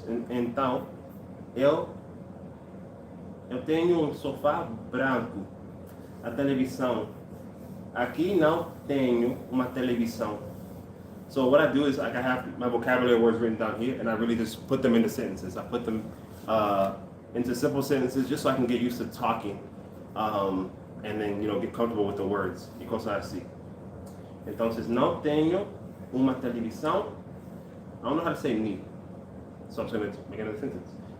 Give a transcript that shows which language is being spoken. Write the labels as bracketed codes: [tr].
[pt] Então, eu tenho um sofá branco. A televisão. Aqui não tenho uma televisão. [en] So what I do is like I have my vocabulary words written down here, and I really just put them into sentences. I put them into simple sentences just so I can get used to talking, and then get comfortable with the words [es] y cosas así. Entonces [pt] não tenho uma televisão. [en] I don't know how to say [es] ni, [en] so I'm just going to make another sentence.